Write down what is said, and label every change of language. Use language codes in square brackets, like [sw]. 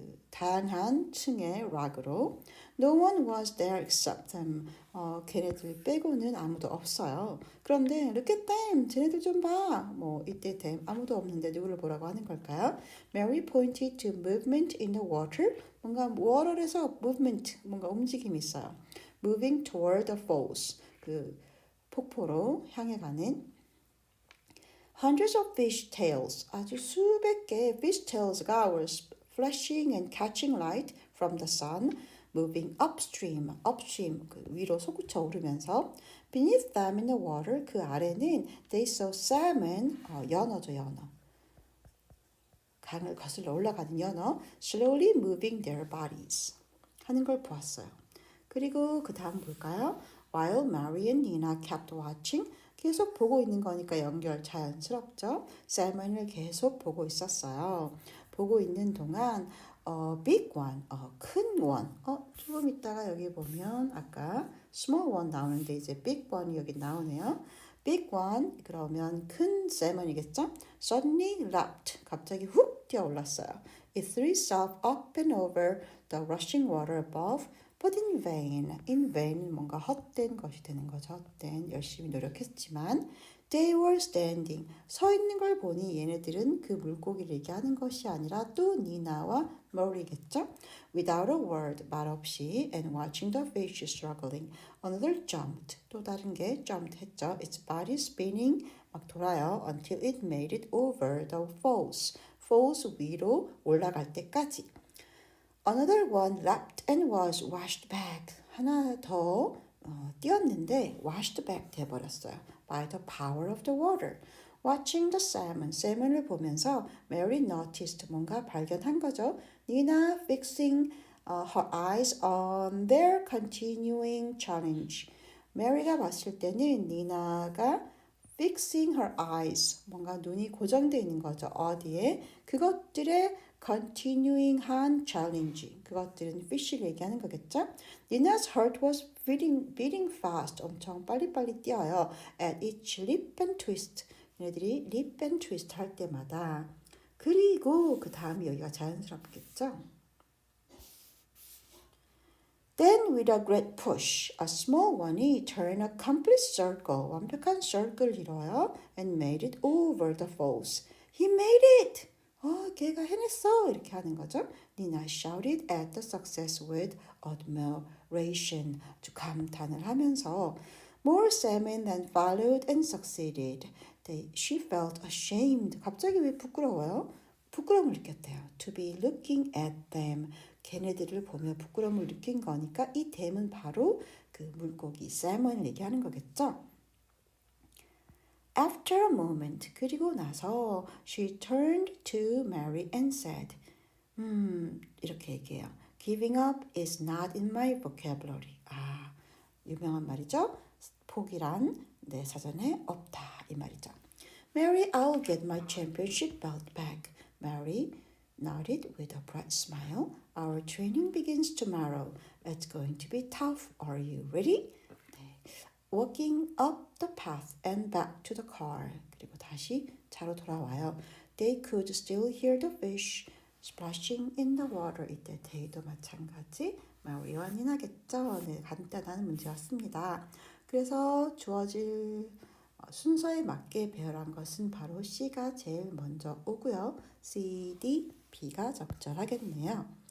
[ko] 다양한 층의 락으로 [en] No one was there except them. [ko] 걔네들 빼고는 아무도 없어요. 그런데 [en] look at them. [ko] 쟤네들 좀 봐. 이때 them 아무도 없는데 누구를 보라고 하는 걸까요? [en] Mary pointed to movement in the water. [ko] 뭔가 water에서 movement, 뭔가 움직임이 있어요. [en] Moving toward the falls. [ko] 그 폭포로 향해 가는 [en] Hundreds of fish tails. [ko] 아주 수백 개의 [en] fish tails가 were flashing and catching light from the sun, moving upstream, [ko] 그 위로 솟구쳐 오르면서 [en] beneath them in the water, [ko] 그 아래는 [en] they saw salmon, [ko] 연어죠, 연어. 강을 거슬러 올라가는 연어, [en] slowly moving their bodies [ko] 하는 걸 보았어요. 그리고 그 다음 볼까요? [en] while Mary and Nina kept watching. [ko] 계속 보고 있는 거니까 연결 자연스럽죠. 셀먼을 계속 보고 있었어요. 보고 있는 동안 big one, 큰 one. 조금 있다가 여기 보면 아까 small one 나오는데 이제 big one이 여기 나오네요. big one 그러면 큰 셀먼이겠죠? [en] Suddenly leapt. [ko] 갑자기 훅 뛰어올랐어요. [en] It threw itself up and over the rushing water above. But in vain. In vain [ko] 뭔가 헛된 것이 되는 거죠. 헛된 열심히 노력했지만 [en] they were standing. [ko] 서 있는 걸 보니 얘네들은 그 물고기를 얘기하는 것이 아니라 또 니나와 머리겠죠. [en] Without a word [ko] 말 없이 [en] and watching the fish struggling. Another jumped. [ko] 또 다른 게 jumped 했죠. [en] Its body spinning [ko] 막 돌아요. [en] Until it made it over the falls. [ko] falls 위로 올라갈 때까지. [en] Another one leapt and was washed back. [ko] 하나 더 뛰었는데 washed back 돼버렸어요. [en] By the power of the water. Watching the salmon. [ko] 셀먼을 보면서 Mary noticed. 뭔가 발견한 거죠. [en] Nina fixing her eyes on their continuing challenge. [ko] 메리가 봤을 때는 니나가 [en] fixing her eyes. [ko] 뭔가 눈이 고정되어 있는 거죠. 어디에? 그것들의 continuing 한 challenge. 그것들은 fish를 얘기하는 거겠죠? [en] Nina's heart was beating fast. [ko] 엄청 빨리빨리 뛰어요. [en] At each lip and twist. [ko] 얘네들이 [en] lip and twist [ko] 할 때마다. 그리고 그 다음이 여기가 자연스럽겠죠? [en] Then with a great push, a small one이 turned a complete circle. [ko] 완벽한 circle을 이뤄요. [en] And made it over the falls. He made it! [ko] 걔가 해냈어! 이렇게 하는 거죠. [en] Nina shouted at the success with admiration. [ko] 아주 감탄을 하면서 [en] More salmon then followed and succeeded. She felt ashamed. [ko] 갑자기 왜 부끄러워요? 부끄러움을 느꼈대요. [en] To be looking at them. [ko] 걔네들을 보며 부끄러움을 느낀 거니까 이 them은 바로 그 물고기 salmon을 얘기하는 거겠죠. [en] After a moment, [ko] 그리고 나서 [en] she turned to Mary and said, [ko] 이렇게 얘기해요. [en] Giving up is not in my vocabulary. [ko] 유명한 말이죠. 포기란 내 사전에 없다 이 말이죠. [en] Mary, I'll get my championship belt back. Mary nodded with a bright smile. Our training begins tomorrow. It's going to be tough. Are you ready? Walking up the path and back to the car. [ko] 그리고 다시 차로 돌아와요. [en] They could still hear the fish splashing in the water. [ko] 이때 they도 마찬가지. 마리와 니나겠죠. 네, 간단한 문제였습니다. 그래서 주어질 순서에 맞게 배열한 것은 바로 C가 제일 먼저 오고요. C, D, B가 적절하겠네요.